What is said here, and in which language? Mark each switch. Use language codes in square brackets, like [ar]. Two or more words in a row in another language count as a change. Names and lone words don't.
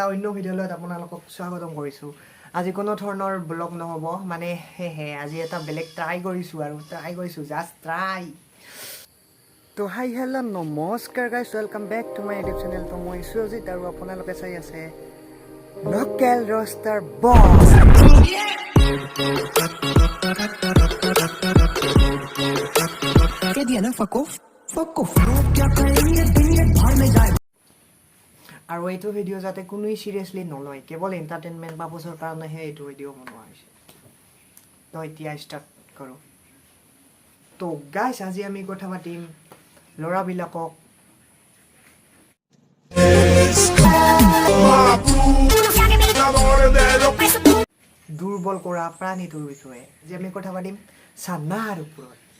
[as] অন্য ভিডিঅ'লৈ আপোনালোকক স্বাগতম কৰিছোঁ আজি কোনো ধৰণৰ ব্লগ নহ'ব মানে আজি এটা বেলেগ ট্ৰাই কৰিছোঁ জাষ্ট ট্ৰাই তো [en] hi hello' [as] নমস্কাৰ গাইছ [en] welcome back to my YouTube channel [as] তো মই সুজিত আৰু আপোনালোকে চাই আছে লোকেল ৰষ্টাৰ বছ [hi] कह दिया ना [en] fuck off [hi] लोग क्या करेंगे दुनिया भाड़ में जाए [as] আৰু এইটো ভিডিঅ' যাতে কোনোৱে চিৰিয়াছলি নলয় কেৱল এণ্টাৰটেইনমেণ্ট পাৰ্পছৰ কাৰণেহে এইটো ভিডিঅ' বনোৱা হৈছে তো এতিয়া ষ্টাৰ্ট কৰোঁ তো গাইছ আজি আমি কথা পাতিম ল'ৰাবিলাকক দুৰ্বল কৰা প্ৰাণীটোৰ বিষয়ে যে আমি কথা পাতিম চানাৰ ওপৰত